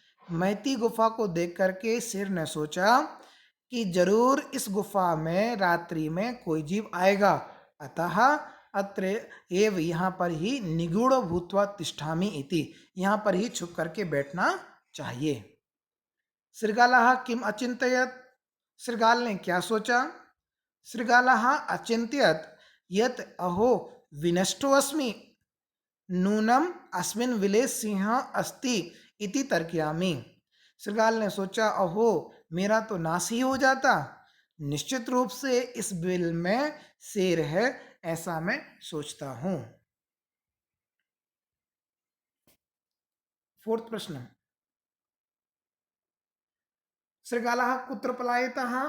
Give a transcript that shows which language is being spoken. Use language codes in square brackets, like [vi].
[hi] महती गुफा को देख करके सिंह ने सोचा कि जरूर इस गुफा में रात्रि में कोई जीव आएगा, [sa] अतः अत्र एव, [hi] यहाँ पर ही [sa] निगूढ़ भूत्वा तिष्ठामि इति, [hi] यहाँ पर ही छुप करके बैठना चाहिए। [sa] शृगालः किम अचिंत्यत, [hi] शृगाल ने क्या सोचा। [sa] शृगालः अचिंत्यत यत अहो विनष्टो अस्मि नूनम अस्मिन् विले सिंह अस्ति इति तर्कयामि। [hi] शृगाल ने सोचा, अहो मेरा तो नाश ही हो जाता, निश्चित रूप से इस बिल में शेर है, ऐसा मैं सोचता हूं। [sa] फोर्थ प्रश्न, शृगालः कुत्र पलायतः।